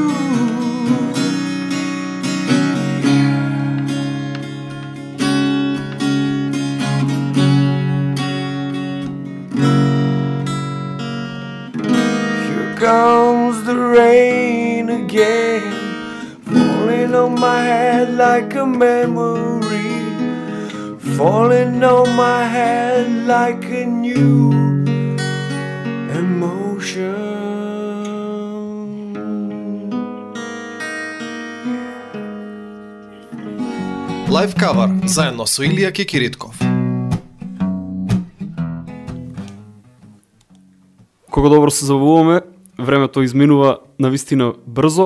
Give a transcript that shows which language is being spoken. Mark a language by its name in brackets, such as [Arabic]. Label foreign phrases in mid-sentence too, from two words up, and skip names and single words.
[English] Here comes the rain again, falling on my head like a memory, falling on my head like a new emotion. live cover [Macedonian] заедно со Илија Кекиритков. Кога добро се забавуваме, времето изминува навистина брзо.